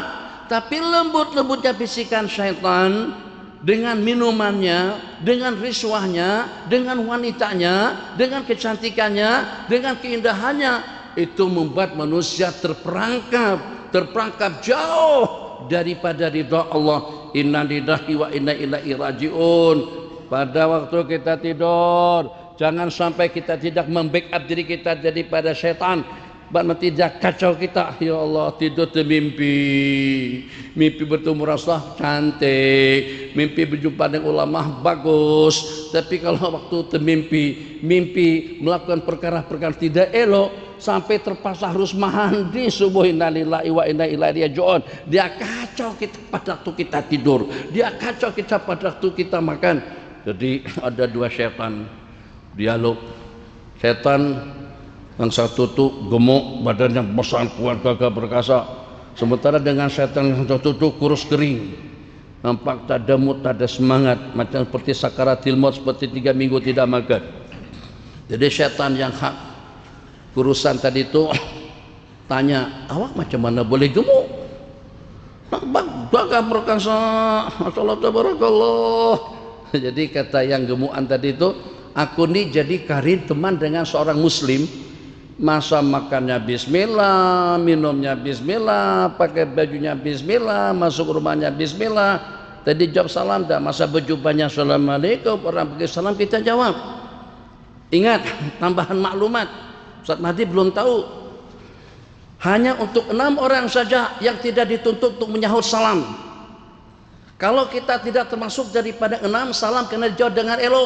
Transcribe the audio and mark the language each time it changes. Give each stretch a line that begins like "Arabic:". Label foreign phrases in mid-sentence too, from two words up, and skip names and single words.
Malay: Tapi lembut-lembutnya bisikan syaitan dengan minumannya, dengan riswahnya, dengan wanitanya, dengan kecantikannya, dengan keindahannya, itu membuat manusia terperangkap jauh daripada ridha Allah.
Arabic: إنا لله وإنا إليه راجعون.
Malay: Pada waktu kita tidur, jangan sampai kita tidak membackup diri kita daripada setan. Nanti tidak kacau kita.
Arabic: يا الله,
Malay: tidur termimpi, mimpi bertemu Rasulullah cantik, mimpi berjumpa dengan ulama bagus. Tapi kalau waktu termimpi, mimpi melakukan perkara-perkara tidak elok, sampai terpaksa harus mandi subuh,
Arabic: إنا لله وإنا إليه راجعون.
Malay: Dia kacau kita pada waktu kita tidur, dia kacau kita pada waktu kita makan. Jadi ada dua setan dialog. Setan yang satu tuh gemuk, badannya besar, kuat, gagah perkasa. Sementara dengan setan yang satu tuh kurus kering, nampak tak ada mood, tak ada semangat, macam seperti sakaratil maut, seperti 3 minggu tidak makan. Jadi setan yang hak kurusan tadi itu tanya, awak macam mana boleh gemuk? Nampak gagah perkasa,
Arabic: ما شاء الله تبارك الله.
Malay: Jadi kata yang gemukan tadi itu, aku nih jadi karir teman dengan seorang muslim, masa makannya bismillah, minumnya bismillah, pakai bajunya bismillah, masuk rumahnya bismillah. Tadi jawab salam dah, masa berjumpanya assalamualaikum, orang bagi salam kita jawab. Ingat, tambahan maklumat, Ustaz Mahdi belum tahu, hanya untuk 6 orang saja yang tidak dituntut untuk menyahut salam. Kalau kita tidak termasuk daripada 6, salam kena dijawab dengan elok.